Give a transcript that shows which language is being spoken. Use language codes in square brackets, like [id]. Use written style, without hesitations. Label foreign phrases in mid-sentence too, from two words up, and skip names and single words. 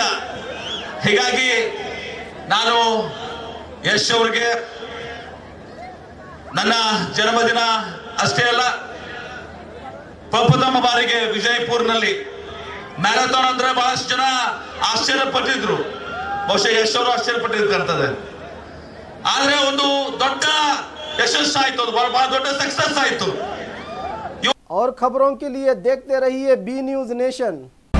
[kn] ಹೀಗಾಗಿ ನಾನು ಯಶ್ ಅವ್ರಿಗೆ ನನ್ನ ಜನ್ಮದಿನ ಅಷ್ಟೇ ಅಲ್ಲ, ಪ್ರಪ್ರಥಮ ಬಾರಿಗೆ ವಿಜಯಪುರ್ನಲ್ಲಿ ಮ್ಯಾರಥಾನ್ ಅಂದ್ರೆ ಬಹಳಷ್ಟು ಜನ ಆಶ್ಚರ್ಯಪಟ್ಟಿದ್ರು. ಬಹುಶಃ ಯಶ್ ಅವರು ಆಶ್ಚರ್ಯಪಟ್ಟಿರ್ತದೆ. ಆದ್ರೆ ಒಂದು ದೊಡ್ಡ ಯಶಸ್ಸು ಆಯ್ತು, ಅದು ಬಹಳ ದೊಡ್ಡ ಸಕ್ಸಸ್ ಆಯ್ತು. [hi] और खबरों के लिए देखते रहिए बी न्यूज़ नेशन।